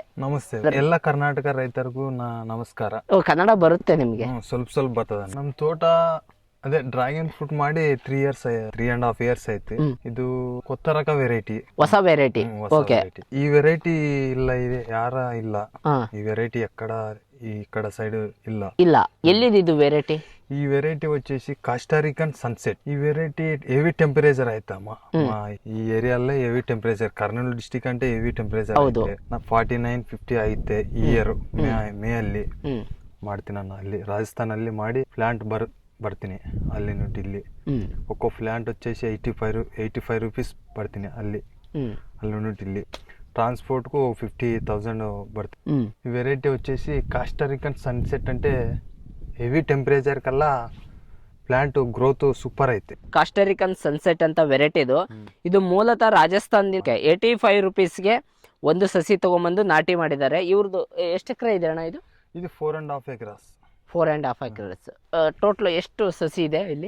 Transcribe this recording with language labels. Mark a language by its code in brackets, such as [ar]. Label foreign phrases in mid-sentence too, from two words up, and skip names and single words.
[kn] ನಮಸ್ತೆ ಎಲ್ಲ ಕರ್ನಾಟಕ ರೈತರಿಗೂ ನಮಸ್ಕಾರ. ಕನ್ನಡ ಬರುತ್ತೆ ನಿಮ್ಗೆ? ಸ್ವಲ್ಪ ಬರ್ತದ. ನಮ್ ತೋಟ ಅದೇ [en] dragon fruit [kn] ಮಾಡಿ 3.5 years ಐತಿ. [te] ಇದು కొత్త రక వెరైటీ, [kn] ಹೊಸ ವೆರೈಟಿ. ಓಕೆ, ಈ ವೆರೈಟಿ ಇಲ್ಲ, ಇದೆ ಯಾರ ಇಲ್ಲ. ಈ ವೆರೈಟಿ [te] ఈ సైడ్ [kn] ಇಲ್ಲ. [te] ఎల్లిది ఇది వెరైటీ? ఈ వెరైటీ వచ్చేసి కాస్టారికన్ సన్సెట్. ఈ వెరైటీ [en] heavy temperature [te] అయితమ్మా. ఈ ఏరియాలో [en] heavy temperature, [te] కర్నూలు డిస్టిక్ అంటే [en] heavy temperature [te] ಐತೆ. [kn] 49-50 ಐತೆ ಈ ಇಯರ್. ಮೇ ಅಲ್ಲಿ ಮಾಡ್ತೀನಿ ನಾನು. ಅಲ್ಲಿ ರಾಜಸ್ಥಾನಲ್ಲಿ ಮಾಡಿ ಪ್ಲಾಂಟ್ ಬರ್ತೀನಿ. ಅಲ್ಲಿ ನೋಡಿ ಇಲ್ಲಿ [te] ఒక్కో ప్లాంట్ వచ్చేసి 85 రూపీస్ పడుతుంది. ಅಲ್ಲಿ నుండి ಇಲ್ಲಿ ట్రాన్స్పోర్ట్కు 50,000 పడుతుంది. ఈ వెరైటీ వచ్చేసి కాస్టారికన్ సన్సెట్ అంటే [kn] ಹೆವಿ ಟೆಂಪರೇಚರ್ ಕಲ್ಲಾ ಪ್ಲಾಂಟ್ ಗ್ರೋತ್ ಸೂಪರ್ ಐತೆ. ಕಾಸ್ಟಾರಿಕನ್ ಸನ್ಸೆಟ್ ಅಂತ ವೆರೈಟಿ ಇದು ಮೂಲತಃ ರಾಜಸ್ಥಾನದಿಂದ 85 ರೂಪೀಸ್ಗೆ ಒಂದು ಸಸಿ ತಗೊಂಬಂದು ನಾಟಿ ಮಾಡಿದ್ದಾರೆ. ಇವ್ರದ್ದು ಎಷ್ಟು ಎಕರೆ ಇದೆ ಅಣ್ಣ ಇದು? ಇದು 4.5 acres. 4.5 acres. ಟೋಟಲ್ ಎಷ್ಟು ಸಸಿ ಇದೆ ಇಲ್ಲಿ?